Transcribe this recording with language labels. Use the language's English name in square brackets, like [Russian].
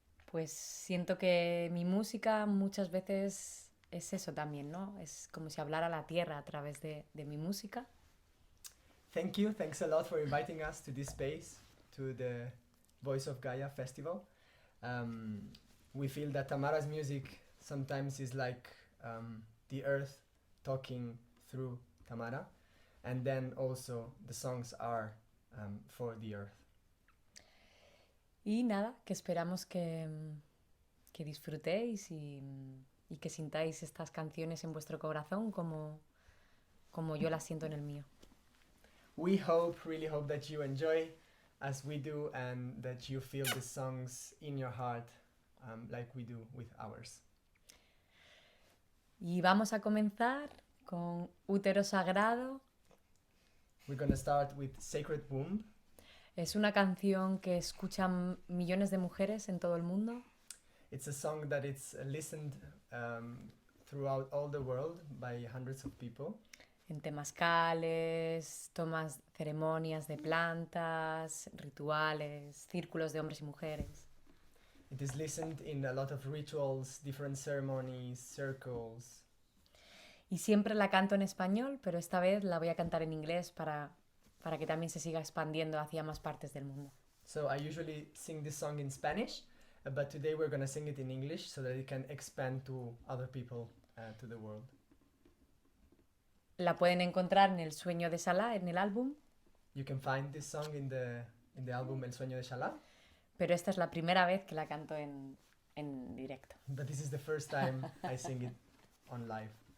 [Spanish] Pues siento que mi música muchas veces es eso también, ¿no? Es como si hablara a la tierra a través de mi música. [English] Thank you. Thanks a lot for inviting us to this space, to the Voice of Gaia festival. We feel that Tamara's music sometimes is like the earth talking through Tamara, and then also the songs are for the earth. [Spanish] Y nada, que esperamos que disfrutéis y que sintáis estas canciones en vuestro corazón como yo las siento en el mío. [English] We really hope that you enjoy as we do, and that you feel the songs in your heart like we do with ours. [Spanish] Y vamos a comenzar con Útero Sagrado. [English] We're going to start with Sacred Womb. [Spanish] Es una canción que escuchan millones de mujeres en todo el mundo. [English] It's a song that it's listened throughout all the world by hundreds of people. [Spanish] En temazcales, tomas, ceremonias de plantas, rituales, círculos de hombres y mujeres. [English] It is listened in a lot of rituals, different ceremonies, circles. [Spanish] Y siempre la canto en español, pero esta vez la voy a cantar en inglés para que también se siga expandiendo hacia más partes del mundo. [English] So I usually sing this song in Spanish, but today we're going to sing it in English so that it can expand to other people, to the world. [Spanish] La pueden encontrar en El Sueño de Shalá, en el álbum. [English] You can find this song in the album El Sueño de Shalá. [Spanish] Pero esta es la primera vez que la canto en directo. [English] But this is the first time I sing it on live.